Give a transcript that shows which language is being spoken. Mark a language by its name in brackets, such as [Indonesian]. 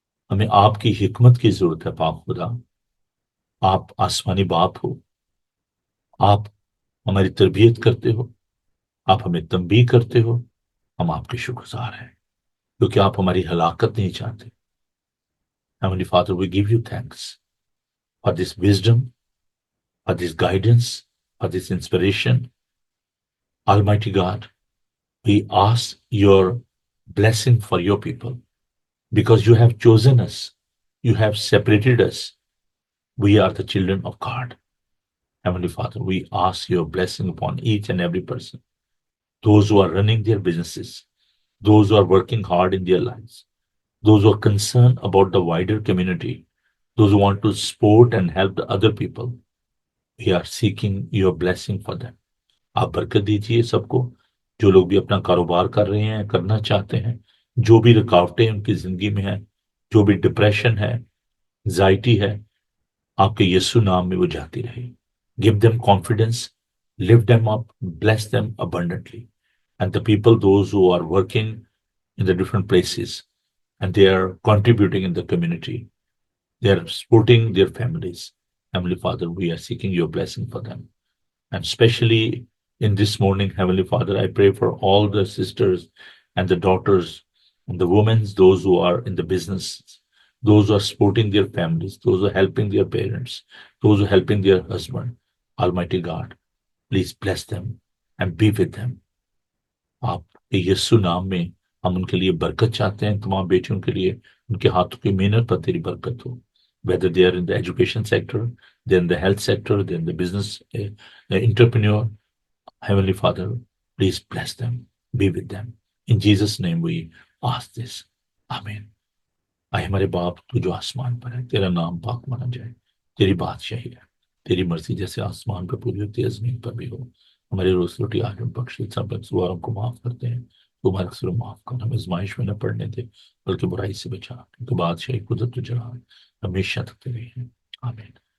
[Urdu] ہمیں آپ کی حکمت کی ضرورت ہے. پاک خدا، آپ آسمانی باپ ہو، آپ ہماری تربیت کرتے ہو، آپ ہمیں تنبیہ کرتے ہو. ہم آپ کے شکر گزار ہیں، کیونکہ آپ ہماری ہلاکت نہیں چاہتے. [English] Heavenly Father, we give you thanks for this wisdom, for this guidance, for this inspiration. Almighty God, we ask your blessing for your people because you have chosen us, you have separated us. We are the children of God. Heavenly Father, we ask your blessing upon each and every person, those who are running their businesses, those who are working hard in their lives, those who are concerned about the wider community, those who want to support and help the other people. We are seeking your blessing for them. [Urdu] آپ برکت دیجیے سب کو، جو لوگ بھی اپنا کاروبار کر رہے ہیں، کرنا چاہتے ہیں، جو بھی رکاوٹیں ان کی زندگی میں ہیں، جو بھی ڈپریشن ہے، انزائٹی ہے، آپ کے یسوع نام میں وہ جاتی رہے. [English] Give them confidence, lift them up, bless them abundantly. And the people, those who are working in the different places, and they are contributing in the community, they are supporting their families. Heavenly Father, we are seeking your blessing for them. And especially in this morning, Heavenly Father, I pray for all the sisters and the daughters and the women, those who are in the business, those who are supporting their families, those who are helping their parents, those who are helping their husband. Almighty God, please bless them and be with them. [Urdu] آپ کے یسوع نام میں ہم ان کے لیے برکت چاہتے ہیں. تمام بیٹیوں کے لیے ان کے ہاتھوں کی محنت پر تیری برکت ہو. [English] Whether they are in the education sector, they're in the health sector, they're in the business entrepreneur, Heavenly Father, please bless them, be with them. In Jesus' name we ask this. Amen. [Urdu] اے ہمارے باپ تو جو آسمان پر ہے، تیرا نام پاک مانا جائے، تیری بادشاہی ہے، تیری مرضی جیسے آسمان پہ پوری ہوتی ہے زمین پر بھی ہو. ہماری روز روٹی آج ہم بخش، سب قصواروں کو معاف کرتے ہیں، تو ہمارے قصور معاف کر، ہمیں آزمائش میں نہ پڑنے دے بلکہ برائی سے بچا، کیونکہ بادشاہی قدرت تو جلال ہمیشہ تک تیرے ہیں. آمین.